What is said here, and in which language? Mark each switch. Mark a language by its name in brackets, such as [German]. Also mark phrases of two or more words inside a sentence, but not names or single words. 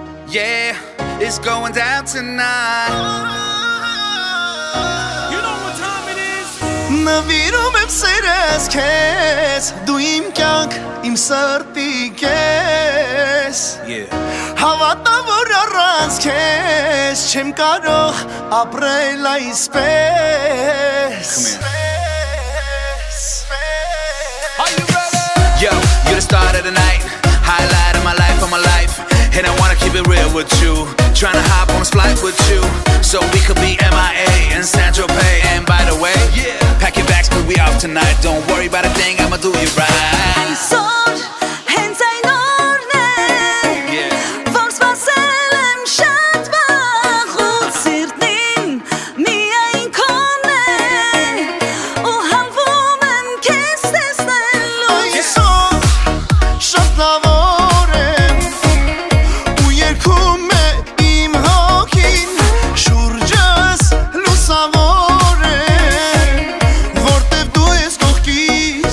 [English] Yeah, it's going down tonight. You know what time it is? [Armenian] Նվիրում եմ սերես քեզ Դու իմ կյանք, իմ սրտի կես Հավատա որ առանց քեզ Չեմ կարող ապրել այսպես [English] Are you ready? Yo, you're the start of the night, highlight of my life, and I wanna keep it real with you. Tryna hop on this flight with you, so we could be MIA and Saint-Tropez. And by the way, pack your bags 'cause we off tonight. Don't worry about a thing, I'ma do you right. [Armenian] Այսօր հենց այն օրն է, որ սպասել եմ շատ վաղուց սիրտին միայն քոնն է, ու հանվում եմ քեզ տեսնելու Այսօր շատ լավ օր եմ ու երգում է իմ հոգին շուրջս լուսավոր է որտև դու ես կողքիս